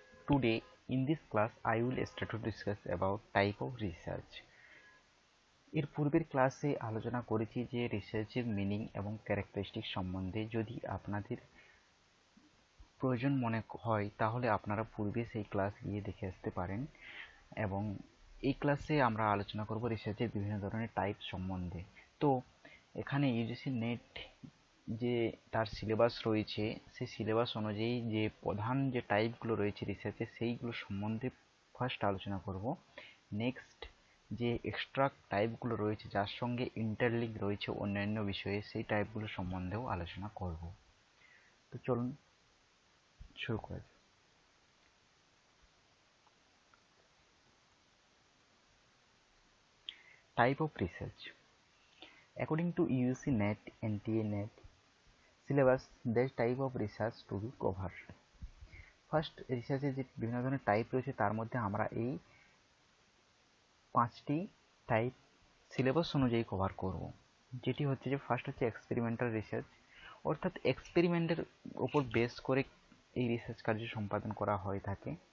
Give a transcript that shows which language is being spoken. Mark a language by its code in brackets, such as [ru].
[en] Today in this class I will start to discuss about type of research. [bn] এর পূর্বের ক্লাসে আলোচনা করেছি যে রিসার্চের মিনিং এবং ক্যারেক্টারিস্টিক সম্বন্ধে। যদি আপনাদের প্রয়োজন মনে হয় তাহলে আপনারা পূর্বে সেই ক্লাস গিয়ে দেখে আসতে পারেন। এবং এই ক্লাসে আমরা আলোচনা করব রিসার্চের বিভিন্ন ধরনের টাইপ সম্বন্ধে। তো এখানে ইউজিসি নেট যে তার সিলেবাস রয়েছে সেই সিলেবাস অনুযায়ী যে প্রধান যে টাইপগুলো রয়েছে রিসার্চের সেইগুলো সম্বন্ধে ফার্স্ট আলোচনা করব। নেক্সট যে এক্সট্রা টাইপগুলো রয়েছে যার সঙ্গে ইন্টারলিঙ্ক রয়েছে অন্যান্য বিষয়ে সেই টাইপগুলো সম্বন্ধেও আলোচনা করব। তো চলুন শুরু করা যাক। [en] Type of research according to UGC NET NTA NET syllabus there is type of research to be covered. [bn] First রিসার্চের যে বিভিন্ন ধরনের টাইপ রয়েছে তার মধ্যে আমরা এই 5টি টাইপ সিলেবাস অনুযায়ী কভার করব। যেটি হচ্ছে যে ফার্স্ট হচ্ছে এক্সপেরিমেন্টাল রিসার্চ, অর্থাৎ এক্সপেরিমেন্টের উপর বেস করে এই রিসার্চ কার্য সম্পাদন করা হয়ে থাকে।